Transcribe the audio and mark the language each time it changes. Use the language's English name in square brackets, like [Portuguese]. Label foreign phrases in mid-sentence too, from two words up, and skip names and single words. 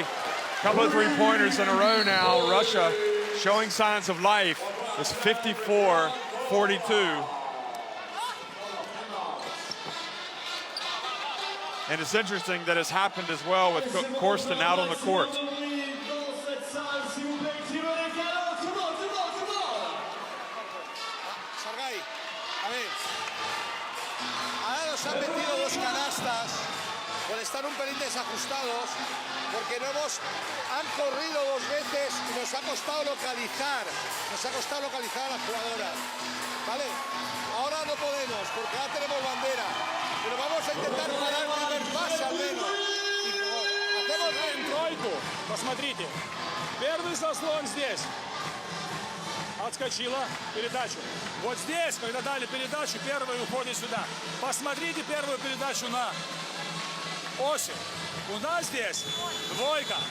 [English] Couple of three-pointers in a row now. Russia showing signs of life. It's 54-42. And it's interesting that it's happened as well with Korsten out on the court. [Spanish] Han metido dos canastas por estar un pelín desajustados, porque han corrido dos veces y nos ha costado localizar a las jugadoras, ¿vale? Ahora no podemos, porque ahora tenemos bandera, pero vamos a intentar parar el primer pase al menos. Hacemos [Russian] тройку, посмотрите, первый заслон здесь. Отскочила передачу. Вот здесь, когда дали передачу, первый уходит сюда. Посмотрите первую передачу на оси. У нас здесь двойка.